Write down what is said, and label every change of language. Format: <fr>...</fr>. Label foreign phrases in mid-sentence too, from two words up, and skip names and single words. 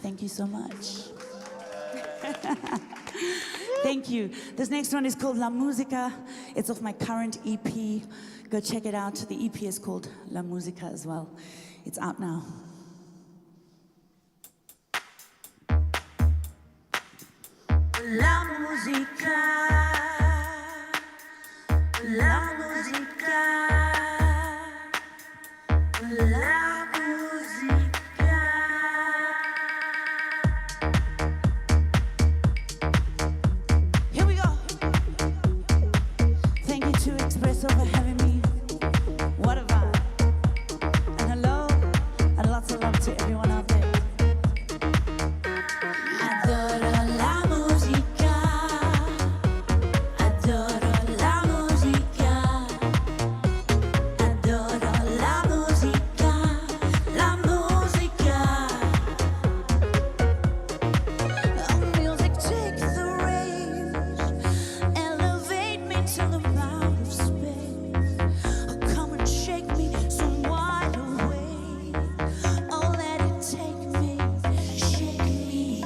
<en>so much. Thank you. This next one is called La Musica. It's off my current EP. Go check it out. The EP is called La Musica as well. It's out now.</en> <es>La música, la música, la música.</es> <en>Here we go. Thank you to Expresso for having me. What a vibe. And hello, and lots of love to everyone out there.</en> <es>Adoro la música, adoro la música, adoro la música, la música.</es> <en>Oh, music takes the reins, elevate me to the bound of space. Oh, come and shake me so wide awake. Oh, let it take me, shake me.</en>